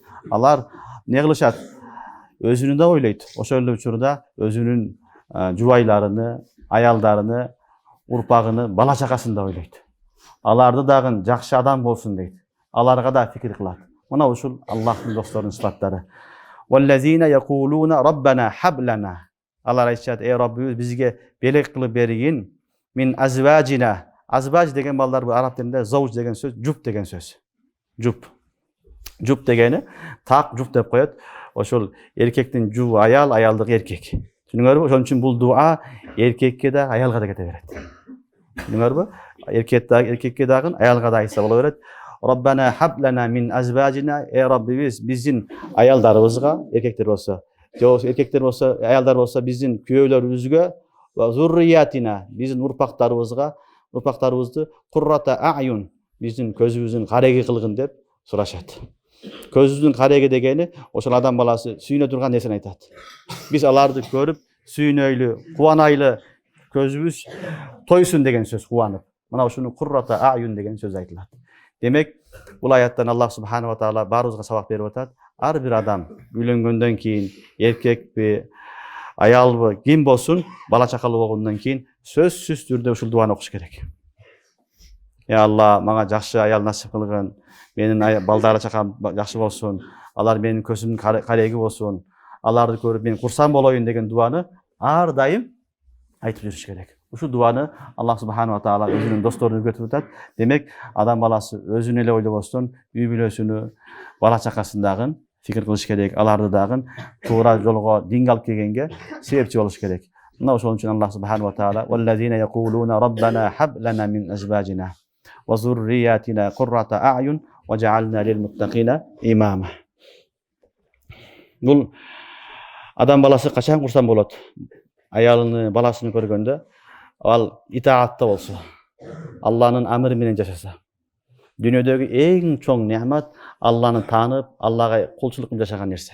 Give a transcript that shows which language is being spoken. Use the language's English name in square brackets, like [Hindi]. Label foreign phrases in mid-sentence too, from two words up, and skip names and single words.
[Kyrgyz] Алар эмне кылышат? Өзүнүн да ойлойт. Ошол эле учурда өзүнүн жубайларыны, аялдарыны, урпагыны, бала чакасын да ойлойт. Аларды дагы жакшы адам болсун дейт. Аларга да фикир кылат. Мына ушул Аллахтын досторунун сифаттары. [Arabic] والذين يقولون ربنا هب لنا. [Kyrgyz] Алар айтышат, Раббыбыз бизге белек кылып бергин. [Arabic] من أزواجنا. [Kyrgyz] Азваж деген балдар бул араб тилинде зауж деген сөз, жуп деген сөз. Жуп дегени так жуп деп коет. Ошол эркектин жубу аял, аялдык эркек. Түшүнүңөрбү? Ошон үчүн бул дуа эркекке да, аялга да кете берет. Түшүнүңөрбү? Эркекке дагы, аялга да айтса боло берет. [Arabic] ربنا هب لنا من أزواجنا, [Kyrgyz] Раббибиз биздин аялдарыбызга, эркектер болсо, эркектер болсо, аялдар болсо биздин күйөөлөрүбүзгө, [Arabic] وذرياتنا, [Kyrgyz] биздин урпактарыбызды [Arabic] قرة أعين, [Kyrgyz] биздин көзүбүздүн кареги кылгын деп сурашат. Көзүбүздүн кареги дегени ошол адам баласы сүйүнө турган нерсени айтат. Биз аларды көрүп сүйүнөйлү, кубанайлы, көзүбүз тойсун деген сөз, кубанып. Мына ушуну [Arabic] قرة أعين [Kyrgyz] деген сөз айтылат. Демек, бул аяттан Аллах [Arabic] سبحانه وتعالى [Kyrgyz] баарыбызга сабак берип атат. Ар бир адам үйлөнгөндөн кийин, эркекпи, аялбы, ким болсун, бала чакалуу болгондон кийин сөзсүз түрдө ушул дуаны окуш керек. Алла, мага жакшы аял насип кылгын, менин балдары чакам жакшы болсун, алар менин көзүмдүн кареги болсун, аларды көрүп мен курсан болоюн деген дуаны ар дайым айтып жүрүш керек. Ушул дуаны Аллах [Arabic] سبحانه وتعالى [Kyrgyz] өзүнүн досторуна үйрөтүп атат. Демек, адам баласы өзүн эле ойлобостон, үй бүлөсүнү, бала чакасын дагы фикир кылыш керек. Аларды дагы туура жолго, динге алып келгенге себепчи болуш керек. Мына ошон үчүн [Arabic] الله سبحانه وتعالى والذين يقولون ربنا هب لنا من أزواجنا وذرياتنا قرة أعين واجعلنا للمتقين إماما. [Kyrgyz] Бул адам баласы качан курсан болот? Аялыны, баласын көргөндө, ал итаатта болсо, Алланын амыры менен жашаса. Дүйнөдөгү эң чоң неамат Алланы таанып, Аллага кулчулук менен жашаган нерсе.